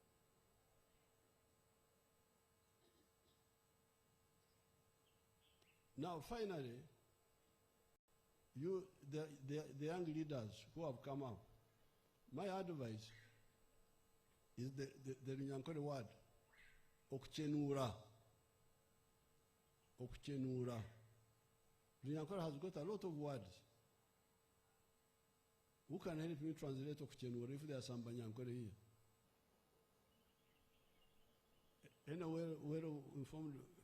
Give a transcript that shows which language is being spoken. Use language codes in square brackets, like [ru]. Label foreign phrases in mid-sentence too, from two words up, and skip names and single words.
[en] Now, finally, you, the young leaders who have come up, my advice is the Runyankore word, okuchenura. Okuchenura. Runyankore has got a lot of words. Who can help me translate okuchenura if there are some Banyankore here? Anywhere well informed.